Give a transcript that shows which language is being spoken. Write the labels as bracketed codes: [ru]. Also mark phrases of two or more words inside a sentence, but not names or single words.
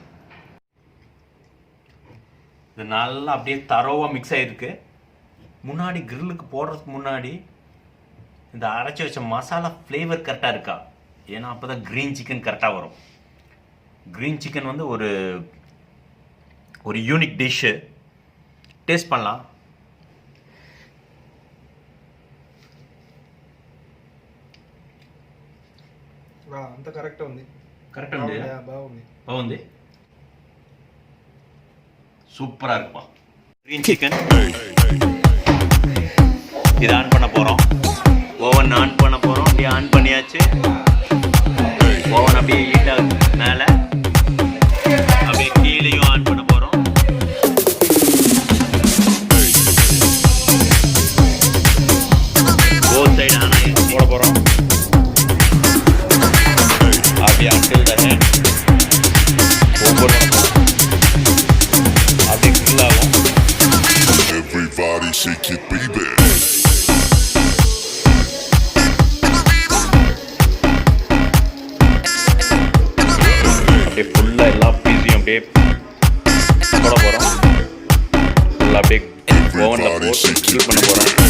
[ta] இது நல்லா அப்படியே தரோவாக மிக்ஸ் ஆகிருக்கு. முன்னாடி க்ரில்லுக்கு போடுறதுக்கு முன்னாடி இந்த அரைச்சி வச்ச மசாலா ஃப்ளேவர் கரெக்டாக இருக்கா, ஏன்னா அப்போ தான் [en] green chicken [ta] கரெக்டாக வரும். [en] green chicken [ta] வந்து ஒரு [en] unique dish. [ta] டேஸ்ட் பண்ணலாம். [te] అంత కరెక్ట్ ఉంది. కరెక్ట్ ఉంది. బాగుంది. బాగుంది. [ta] சூப்பராக இருக்குப்பா. [en] green chicken [ta] இதை ஆன் பண்ண போகிறோம். [en] oven on [ta] பண்ண போகிறோம். அப்படியே ஆன் பண்ணியாச்சு. ஓவன் அப்படியே ஹீட் ஆகுது. மேலே அப்படியே கீழேயும் ஆன் பண்ண போகிறோம். [en] both side [ta] ஆனால் போட போகிறோம். அப்படியே [en] until the head [ta] ஒவ்வொரு அப்படியே ஃபில் ஆகும். [en] Everybody shake it, baby. [ta] அப்படியே ஃபுல்லாக எல்லா பீஸையும் அப்படியே போட போகிறோம். ஃபுல்லாக அப்படியே ஓவனில் போட்டு ஃபில் பண்ண போகிறோம்.